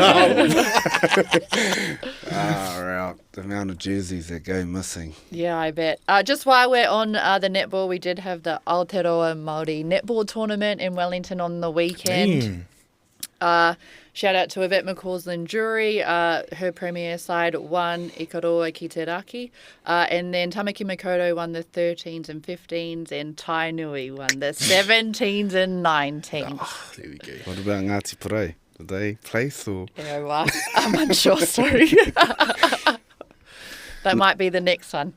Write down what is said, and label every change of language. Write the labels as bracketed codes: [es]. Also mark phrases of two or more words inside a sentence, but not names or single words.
[en] Right. The amount of jerseys that go missing. yeah, I bet. Just while we're on the netball, we did have the Aotearoa Māori netball tournament in Wellington on the weekend. Shout out to Yvette McCausland Jury. Her premier side won Ikaroa ki te raki. And then Tamaki Makoto won the 13s and 15s, and Tainui won the 17s and 19s. There we go. What about Ngāti Porou? Did they place or? Yeah, I'm unsure, sorry. That might be the next one.